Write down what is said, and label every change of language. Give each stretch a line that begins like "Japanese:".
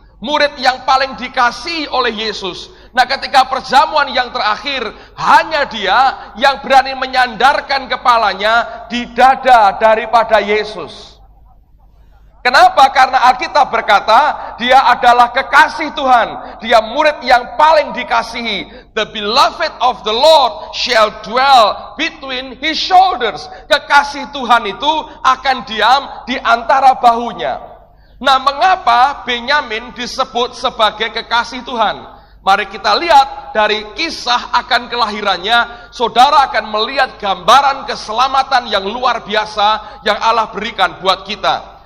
Indonesian: Murid yang paling dikasihi oleh Yesus. Nah, ketika perjamuan yang terakhir, hanya dia yang berani menyandarkan kepalanya di dada daripada Yesus. Kenapa? Karena Alkitab berkata, dia adalah kekasih Tuhan. Dia murid yang paling dikasihi.
English: The beloved of the Lord shall dwell between his shoulders.
Indonesian: Kekasih Tuhan itu akan diam di antara bahunya. Nah, mengapa Benyamin disebut sebagai kekasih Tuhan? Mari kita lihat dari kisah akan kelahirannya, saudara akan melihat gambaran keselamatan yang luar biasa yang Allah berikan buat kita.